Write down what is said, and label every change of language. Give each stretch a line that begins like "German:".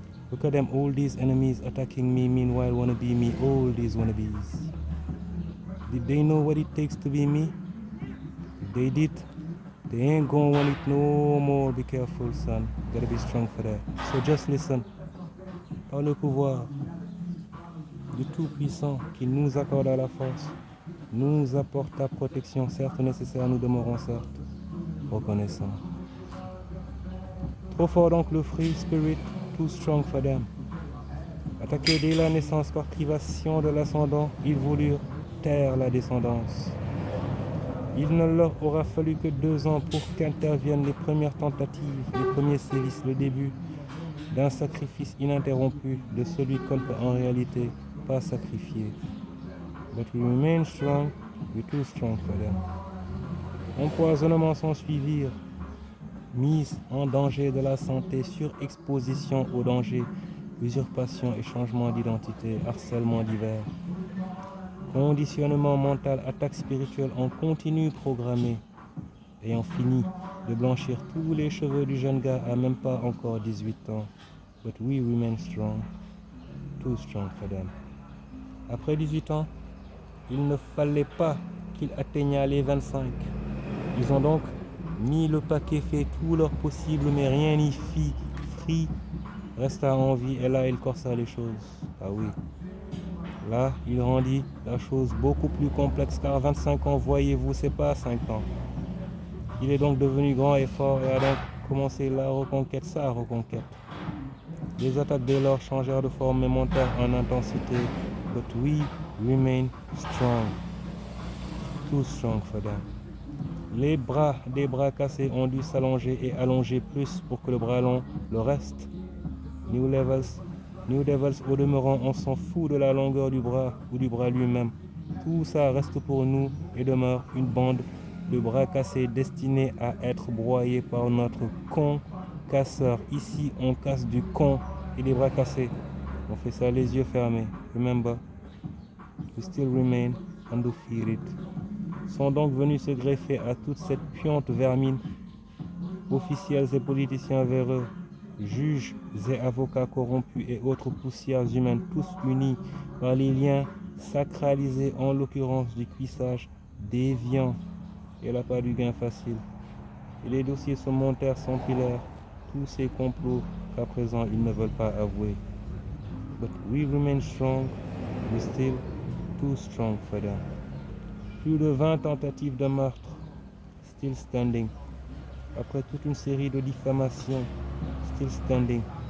English: Look at them, all these enemies attacking me, meanwhile wanna be me, all these wannabes. Did they know what it takes to be me? If they did, they ain't gonna want it no more. Be careful, son. Gotta be strong for that. So just listen.
French: Par le pouvoir du Tout-Puissant qui nous accorde la force, nous apporte ta protection, certes nécessaire, nous demeurons certes reconnaissants. Trop fort donc le free spirit,
English: too strong for them.
French: Attaqués dès la naissance par privation de l'ascendant, ils voulurent taire la descendance. Il ne leur aura fallu que 2 ans pour qu'interviennent les premières tentatives, les premiers sévices, le début d'un sacrifice ininterrompu de celui qu'on ne peut en réalité pas sacrifier.
English: But we remain strong, we're too strong for them.
French: Empoisonnements s'ensuivirent, mise en danger de la santé, surexposition au danger, usurpation et changement d'identité, harcèlement divers. Conditionnement mental, attaque spirituelle en continu programmée, ayant fini de blanchir tous les cheveux du jeune gars à même pas encore 18 ans.
English: But we remain strong, too strong for them.
French: Après 18 ans, il ne fallait pas qu'il atteignât les 25. Ils ont donc mis le paquet, fait tout leur possible, mais rien n'y fit. Free resta en vie et là il corsa les choses. Ah oui. Là, il rendit la chose beaucoup plus complexe car 25 ans, voyez-vous, c'est pas 5 ans. Il est donc devenu grand et fort et a donc commencé la reconquête, sa reconquête. Les attaques dès lors changèrent de forme et montèrent en intensité.
English: But we remain strong. Too strong for them.
French: Les bras des bras cassés ont dû s'allonger et allonger plus pour que le bras long le reste. New Devils au demeurant, on s'en fout de la longueur du bras ou du bras lui-même. Tout ça reste pour nous et demeure une bande de bras cassés destinés à être broyés par notre con casseur. Ici, on casse du con et des bras cassés. On fait ça les yeux fermés.
English: Remember, we still remain undefeated.
French: Sont donc venus se greffer à toute cette puante vermine, officiels et politiciens véreux, juges et avocats corrompus et autres poussières humaines, tous unis par les liens sacralisés, en l'occurrence du cuissage déviant. Et là pas du gain facile. Et les dossiers se montèrent, s'empilèrent, tous ces complots qu'à présent ils ne veulent pas avouer.
English: But we remain strong, we still too strong for them.
French: Plus de 20 tentatives de meurtre,
English: still standing.
French: Après toute une série de diffamations,
English: still standing.